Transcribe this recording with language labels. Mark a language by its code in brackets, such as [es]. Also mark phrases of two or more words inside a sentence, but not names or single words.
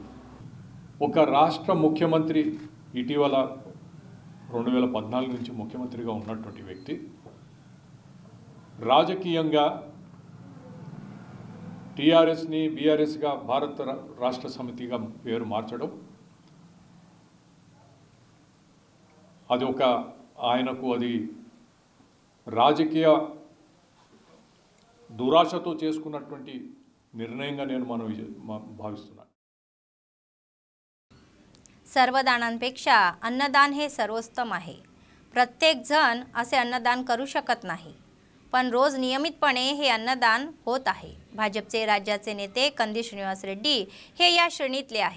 [te] ఒక రాష్ట్ర ముఖ్యమంత్రి ఇటీవల 2014 నుంచి ముఖ్యమంత్రిగా ఉన్నటువంటి వ్యక్తి రాజకీయంగా టీఆర్ఎస్ని బీఆర్ఎస్గా భారత రాష్ట్ర సమితిగా పేరు మార్చడం, అది ఒక ఆయనకు అది రాజకీయ దురాశతో చేసుకున్నటువంటి निर्णयंगा నేను భావిస్తున్నాను। [mr] सर्वदानांपेक्षा अन्नदान हे सर्वोत्तम आहे। प्रत्येक जण असे अन्नदान करू शकत नाही, पण रोज नियमितपणे हे अन्नदान होत आहे। भाजपचे राज्याचे नेते कंदी श्रीनिवास रेड्डी हे या श्रेणीतले आहे।